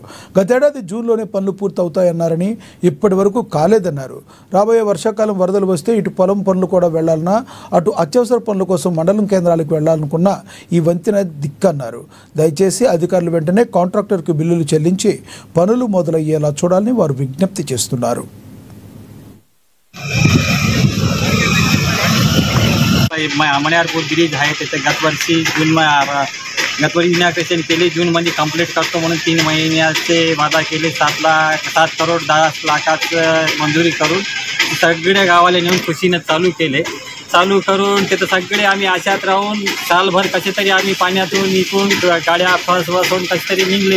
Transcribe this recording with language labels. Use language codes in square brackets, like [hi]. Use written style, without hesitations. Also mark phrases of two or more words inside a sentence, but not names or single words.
[te] గతేడాది జూన్లోనే పనులు పూర్తవుతాయన్నారని ఇప్పటి వరకు కాలేదన్నారు. రాబోయే వర్షాకాలం వరదలు వస్తే ఇటు పొలం పనులు కూడా వెళ్లాలన్నా, అటు అత్యవసర పనుల కోసం మండలం కేంద్రాలకు వెళ్లాలనుకున్న ఈ వంతెన దిక్కన్నారు. దయచేసి అధికారులు వెంటనే కాంట్రాక్టర్కు బిల్లులు చెల్లించి పనులు మొదలయ్యేలా చూడాలని వార విజ్ఞప్తి చేస్తున్నారు. [mr] मणियारपूर ब्रिज आहे त्याचं गत वर्षी इनॉग्रेशन केले, जून मध्ये कंप्लीट करतो म्हणून 3 महिन्याचे वादा केले. 7 करोड 10 लाखाचं मंजुरी करून सगळ्या गावाला नेऊन खुशीने चालू करून तिथं सगळे आम्ही आशात राहून सालभर कसे तरी आम्ही पाण्यातून निघून गाड्या फसवून कसे तरी निघले.